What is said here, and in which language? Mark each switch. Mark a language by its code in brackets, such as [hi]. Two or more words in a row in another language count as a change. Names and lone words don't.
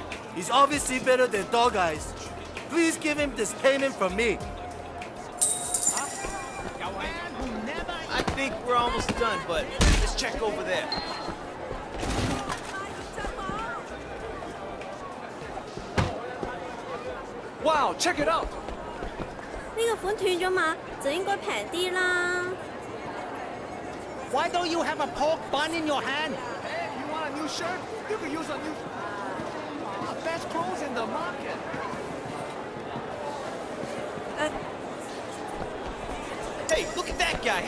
[en] He's obviously better than Dog Eyes. Please give him this payment from me. I think we're almost done, but let's check over there. Wow, check it out. [yue] 呢個款斷咗碼，就應該平啲啦。 [en] Why don't you have a pork bun in your hand? Hey, you want a new shirt? You could use a new... best clothes in the market. Hey, look at that guy.